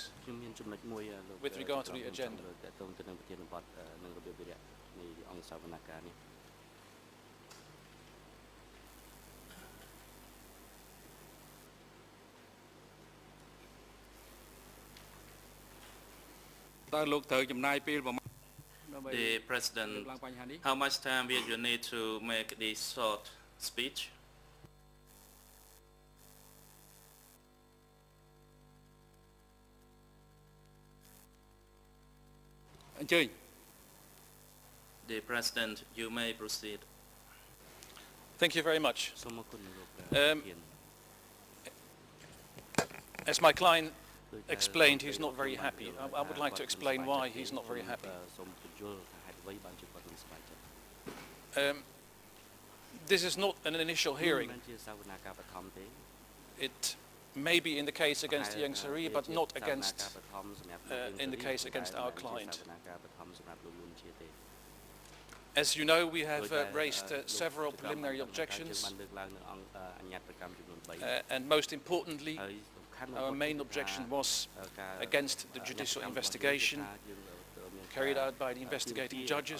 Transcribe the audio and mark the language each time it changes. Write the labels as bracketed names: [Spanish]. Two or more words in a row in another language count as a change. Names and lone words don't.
[Khmer] ខ្ញុំមានចំណុចមួយលោក [English] With regard to the agenda. [Khmer] តើតើទៅនឹងប្រធានបទនឹងរបៀបវិរៈនៃអង្គសាវនកម្មនេះ តើលោកត្រូវចំណាយពេលប្រមាណដើម្បី [English] The [Khmer] លើក [English] President, [Khmer] ឡើងបញ្ហានេះ [English] how much time will you need to make this short speech? [Khmer] អញ្ជើញ [English] The President, you may proceed. Thank you very much. [Khmer] សូមអរគុណលោក [English] As my client explained, he's not very happy. I would like to explain why he's not very happy. [Khmer] សូមបញ្យល់ថាហេតុអ្វីបានជាគាត់មិនសប្បាយចិត្ត [English] This is not an initial hearing. [Khmer] មិនជាសាវនកម្មបឋមទេ [English] It may be in the case against Yang Sari, but not against, in the case against our client. As you know, we have raised several preliminary objections, and most importantly, our main objection was against the judicial investigation carried out by the investigating judges.